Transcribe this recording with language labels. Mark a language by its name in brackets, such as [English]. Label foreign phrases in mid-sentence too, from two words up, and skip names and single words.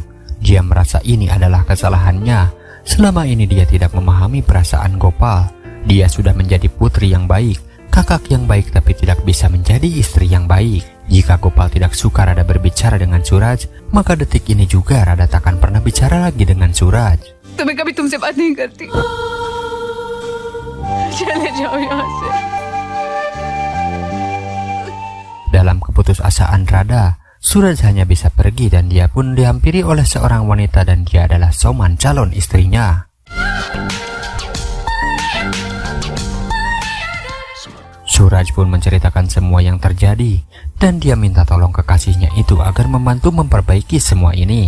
[Indonesian] Dia merasa ini adalah kesalahannya. Selama ini dia tidak memahami perasaan Gopal. Dia sudah menjadi putri yang baik, kakak yang baik, tapi tidak bisa menjadi istri yang baik. Jika Gopal tidak suka Radha berbicara dengan Suraj, maka detik ini juga Radha takkan pernah bicara lagi dengan Suraj. [Hindi] तो मैं कभी तुमसे बात नहीं करती. चले जाओ यहाँ से. [Indonesian] Dalam keputusasaan Radha, Suraj hanya bisa pergi dan dia pun dihampiri oleh seorang wanita dan dia adalah Soman, calon istrinya. Suraj pun menceritakan semua yang terjadi dan dia minta tolong kekasihnya itu agar membantu memperbaiki semua ini.